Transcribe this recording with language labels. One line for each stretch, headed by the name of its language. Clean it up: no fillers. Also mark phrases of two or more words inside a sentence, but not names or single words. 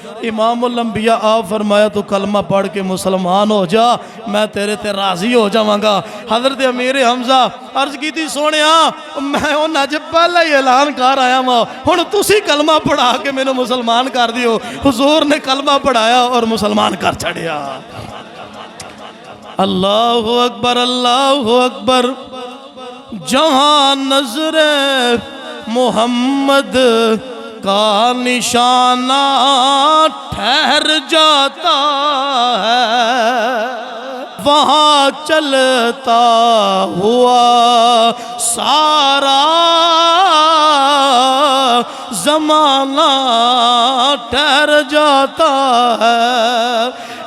Punjabi: امام الانبیاء آپ فرمایا تو کلمہ پڑھ کے مسلمان ہو جا، میں تیرے تے راضی ہو جاواں گا. حضرت امیر حمزہ عرض کی سی سوہنیا میں انہاں چ پہلا ہی اعلان کر آیا واں، ہن تسی کلمہ پڑھا کے مینوں مسلمان کر دیو. حضور نے کلمہ پڑھایا اور مسلمان کر چھڈیا.
Arabic: الله أكبر، الله أكبر.
Urdu: جہاں نظرِ محمد کا نشانہ ٹھہر جاتا ہے، وہاں چلتا ہوا سارا زمانہ ٹھہر جاتا ہے.